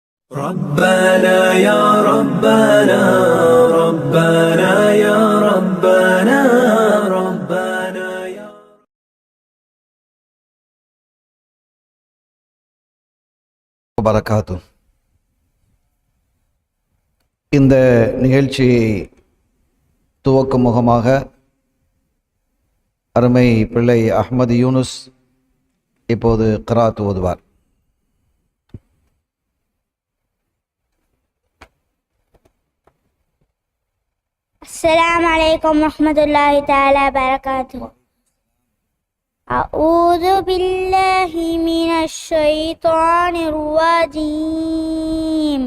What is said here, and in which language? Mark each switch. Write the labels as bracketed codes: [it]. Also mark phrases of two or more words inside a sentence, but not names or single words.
[ar] ربنا يا ربنا ربنا يا ربنا ربنا يا வரகாத்து. [ta] இந்த நிகழ்ச்சியை துவக்கும் முகமாக அருமை பிள்ளை அஹ்மது யூனுஸ் இப்போது கிராத் ஓதுவார். [ar] السلام عليكم ورحمة الله تعالى وبركاته. أعوذ بالله من الشيطان الرجيم.